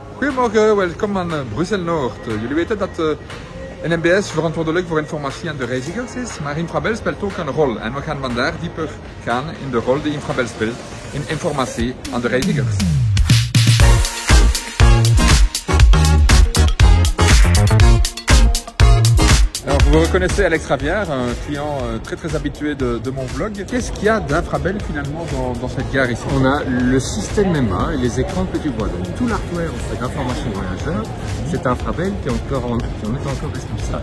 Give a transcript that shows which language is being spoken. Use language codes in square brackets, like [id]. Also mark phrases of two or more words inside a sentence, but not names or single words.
[nl] Goedemorgen, welkom aan Brussel-Noord. Jullie weten dat NMBS verantwoordelijk voor informatie aan de reizigers is, maar Infrabel speelt ook een rol. En we gaan vandaag dieper gaan in de rol die Infrabel speelt in informatie aan de reizigers. [fr] Alors, vous reconnaissez Alex Ravière, un client très habitué de mon vlog. Qu'est-ce qu'il y a d'Infrabel finalement dans cette gare ici? On a le système MEMA et les écrans que tu vois. Donc tout l'hardware d'information voyageur, c'est Infrabel qui en est encore responsable.